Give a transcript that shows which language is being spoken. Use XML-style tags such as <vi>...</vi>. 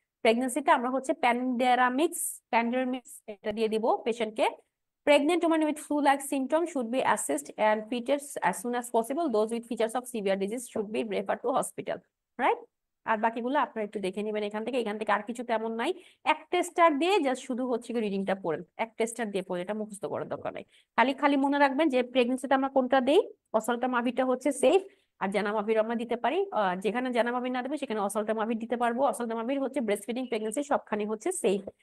<bn>প্রেগনেন্সিতে আমরা হচ্ছে প্যান্ডারামিক্স এটা দিয়ে দিব পেশেন্টকে।</bn> <en>Pregnant women with flu-like symptoms should be assessed and treated as soon as possible. Those with features of severe disease should be referred to hospital. Right?</en> <bn>আর বাকিগুলো আপনারা একটু দেখে নেবেন এখান থেকে আর কিছু তেমন নাই। এক টেস্টার দিয়ে জাস্ট শুধু হচ্ছে কি রিডিংটা পড়েন, এক টেস্টার দিয়ে পড়ে, এটা মুখস্থ করার দরকার নাই। খালি খালি মনে রাখবেন যে প্রেগনেন্সিতে আমরা কোনটা দেই, অসলটামাভিরটা হচ্ছে সেফ, আর জানামাভির আমরা দিতে পারি। যেখানে জানামাভির না দেবে সেখানে অসলটামাভির দিতে পারবো। অসলটামাভির হচ্ছে ব্রেস্ট ফিডিং প্রেগনেন্সি সবখানে হচ্ছে সেফ।</bn>